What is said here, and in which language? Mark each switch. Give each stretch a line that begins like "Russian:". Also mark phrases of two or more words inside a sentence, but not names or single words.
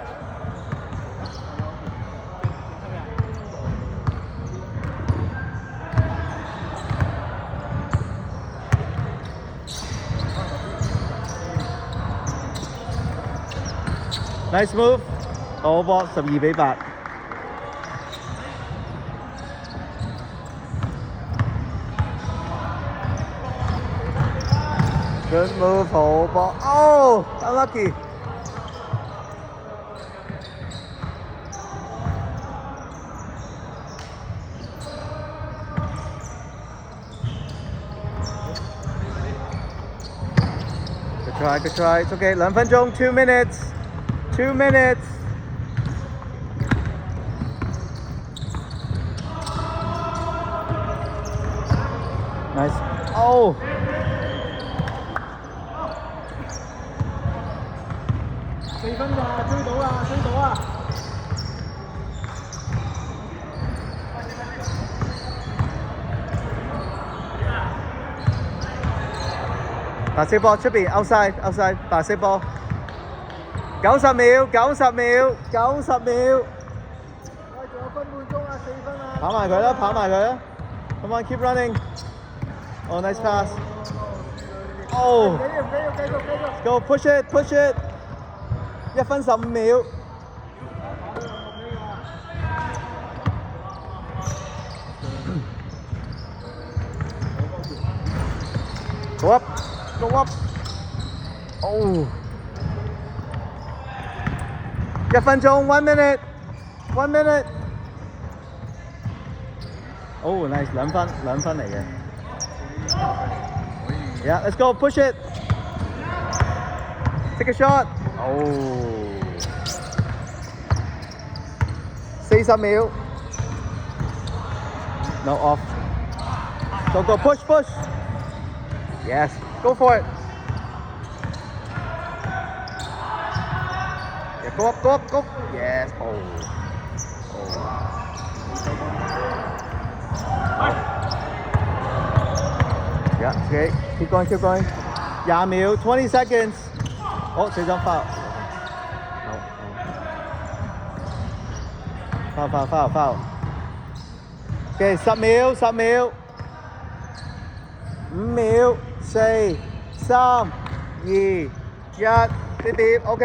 English: 8。Nice move，
Cantonese: 好波12比 8。
English: Good move，
Cantonese: 好波。Oh
English: unlucky。Good try, good try. It's okay. 2分鐘 2 minutes. 2 minutes. Nice. Oh.
Cantonese: 4分咋，追到啦，追到啊！白色波出邊
English: outside outside
Cantonese: 白色波，90秒90秒90秒。喂，仲有分半鐘啊，4分啊！跑埋佢啦，跑埋佢啦 ！
English: Come on, keep running. Oh, nice pass. Oh. 繼續。Go push it, push it. 1 分15 秒。Go up, go up. Oh. 1分鐘 1 minute 1 minute。Oh nice 2
Cantonese: 分嚟嘅。
English: Yeah, let's go push it. Take a shot. Oh. 40秒。No off. Go push push. Yes, go for it. Yeah, go up, go. Yes. Oh. Yeah, okay. Keep going.
Cantonese: 20 秒 20 seconds. 好，4張 foul.
English: Foul.
Cantonese: Okay, 10秒。5秒。4、3、2、1，啲碟 OK。